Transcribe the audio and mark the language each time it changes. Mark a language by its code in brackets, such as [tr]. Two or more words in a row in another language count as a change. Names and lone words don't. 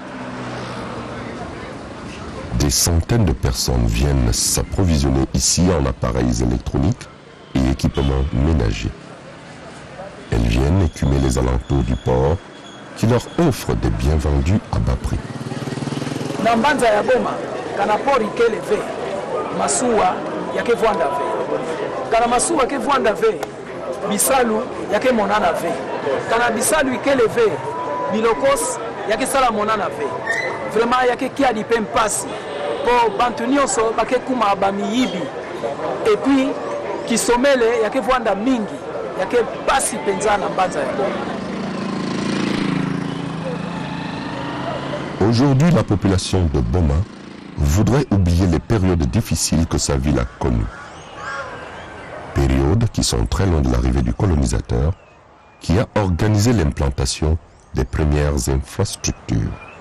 [fr] Des centaines de personnes viennent s'approvisionner ici en appareils électroniques et équipements ménagers. Elles viennent écumer les alentours du port qui leur offrent des biens vendus à bas prix. [kg] Na mbanza ya Boma kana pori keleve masuwa yake vwanda ve kana masuwa ke vwanda ve bisalu yake monana ve kana bisalu ikeleve bilokos yake sala monana ve vraiment yake kia di pempasi po bantu nyonso bake kuma bamiyibi [fr] et puis [kg] kisomele yake vwanda mingi yake pasi penza na mbanza ya Boma. [fr] Aujourd'hui, la population de Boma voudrait oublier les périodes difficiles que sa ville a connues. Périodes qui sont très loin de l'arrivée du colonisateur qui a organisé l'implantation des premières infrastructures.